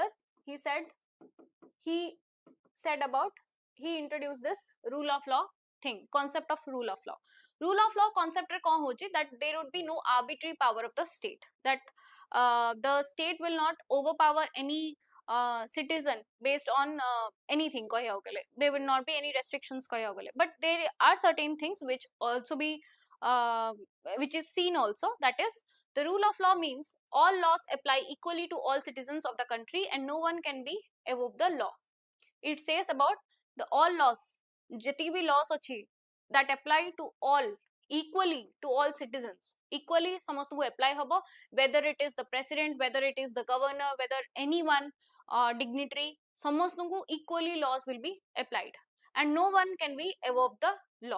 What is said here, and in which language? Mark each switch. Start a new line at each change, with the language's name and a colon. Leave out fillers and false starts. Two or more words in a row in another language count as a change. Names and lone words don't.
English: He said he said about he introduced this rule of law thing, concept of rule of law. Rule of law concept
Odia: ରେ କଉଣ ହଉଛି
English: that there would be no arbitrary power of the state, that the state will not overpower any citizen based on anything
Odia: କହିବାକୁ ଗଲେ,
English: there will not be any restrictions
Odia: କହିବାକୁ ଗଲେ,
English: but there are certain things which also be uh, which is seen also, that is the rule of law means all laws apply equally to all citizens of the country and no one can be above the law. It says about the all laws,
Odia: ଯେତେ ବି
English: laws achi that apply to all equally to all citizens, equally ସମସ୍ତଙ୍କୁ apply habo, whether it is the president, whether it is the governor, whether anyone dignitary, ସମସ୍ତଙ୍କୁ equally laws will be applied and no one can be above the law.